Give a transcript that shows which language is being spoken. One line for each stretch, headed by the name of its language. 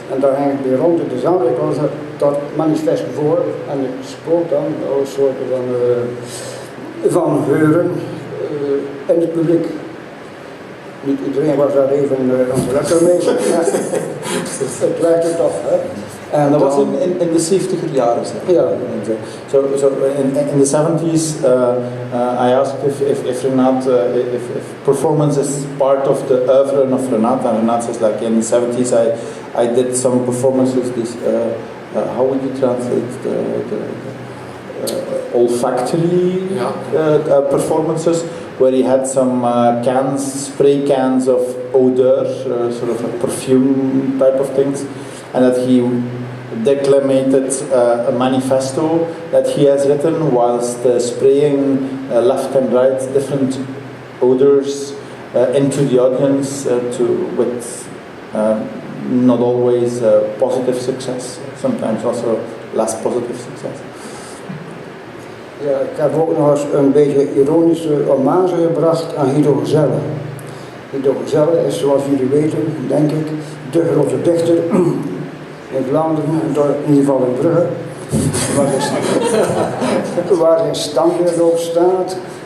Dutch: En daar hang ik weer rond in de zaal. Ik was dat manifest voor en ik spook dan alle soorten van geuren in het publiek. Niet iedereen was daar even lekker mee. Het werkte toch. Hè. En dat was in de 70er jaren, zeg. Ja.
English: So in the 70s, I asked if Renaat, if performance is part of the oeuvre of Renaat, and Renaat says like in the 70s I did some performances, how would you translate the olfactory performances, where he had some spray cans of odor, sort of a perfume type of things, and that he declamated a manifesto that he has written whilst spraying left and right different odors into the audience with not always positive success, sometimes also less positive success.
Dutch: Ja, ik heb ook nog eens een beetje ironische hommage gebracht aan Guido Gezelle. Guido Gezelle is, zoals jullie weten, denk ik, de grote dichter in Vlaanderen, in ieder geval in Brugge, waar zijn standbeeld op staat.